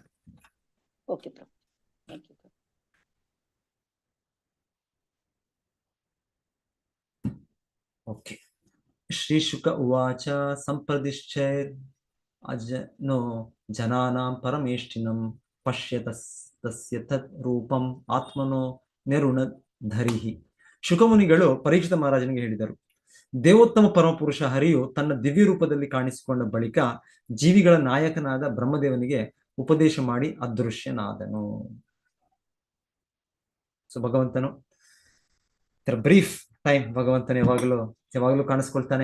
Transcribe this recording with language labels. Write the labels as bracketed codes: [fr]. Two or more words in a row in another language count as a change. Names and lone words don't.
[en] Okay Prabhu, thank you. [sa] ಓಕೆ. ಶ್ರೀಶುಕ ಉವಾಚ ಸಂಪ್ರದಿಶ್ಚೈರ್ ಅಜನೋ ಜನಾನಾಂ ಪರಮೇಷ್ಠಿನಂ ಪಶ್ಯತಸ್ಯ ತತ್ ರೂಪಂ ಆತ್ಮನೋ ನಿರುಣಧರಿಹಿ. [kn] ಶುಕಮುನಿಗಳು ಪರೀಕ್ಷಿತ ಮಹಾರಾಜನಿಗೆ ಹೇಳಿದರು, ದೇವೋತ್ತಮ ಪರಮಪುರುಷ ಹರಿಯು ತನ್ನ ದಿವ್ಯ ರೂಪದಲ್ಲಿ ಕಾಣಿಸಿಕೊಂಡ ಬಳಿಕ ಜೀವಿಗಳ ನಾಯಕನಾದ ಬ್ರಹ್ಮದೇವನಿಗೆ ಉಪದೇಶ ಮಾಡಿ ಅದೃಶ್ಯನಾದನು. ಸೊ ಭಗವಂತನು [en] brief time [kn] ಭಗವಂತನು ಯಾವಾಗಲೂ ಕಾಣಿಸ್ಕೊಳ್ತಾನೆ.